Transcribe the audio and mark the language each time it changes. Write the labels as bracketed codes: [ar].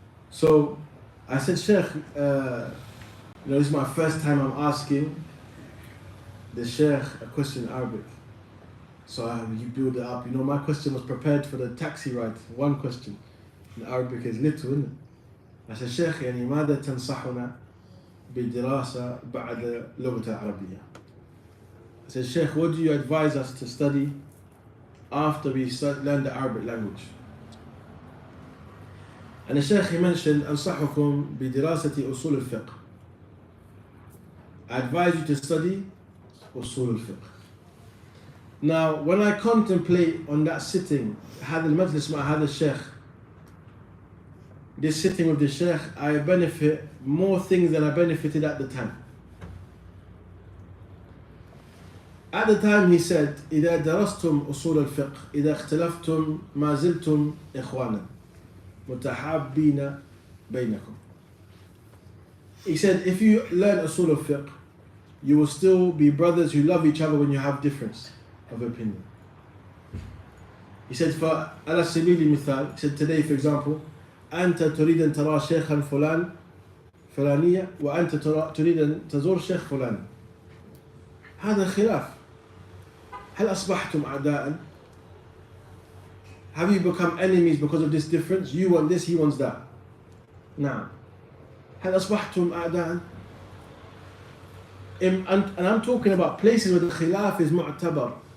[en] So I said, Sheikh, this is my first time I'm asking the Sheikh a question in Arabic. So you build it up. My question was prepared for the taxi ride. One question. In Arabic is little, isn't it? I said, Sheikh, [ar] ماذا تنصحنا بدراسة بعد لغة العربية? [en] I said, Sheikh, what do you advise us to study after we learn the Arabic language? And the Sheikh, he mentioned [ar] أنصحكم بدراسة أصول الفقه. [en] I advise you to study أصول الفقه. Now, when I contemplate on that sitting, [ar] هذا المجلس مع هذا الشيخ, [en] this sitting with the Sheikh, I benefit more things than I benefited at the time. At the time he said, [ar] إذا درستم أصول الفقه إذا اختلفتم ما زلتم إخوانا متحابين بينكم. [en] He said, if you learn أصول الفقه, you will still be brothers who love each other when you have difference of opinion. He said, [ar] على سبيل المثال, [en] he said today for example, [ar] أنت تريد أن ترى شيخا فلانية وأنت تريد أن تزور شيخ فلان. هذا خلاف. هل أصبحتم أعداء؟ [en] Have you become enemies because of this difference? You want this, he wants that. [ar] نعم. هل أصبحتم أعداء؟ [en] And I'm talking about places where the khilaf is mu'tabar.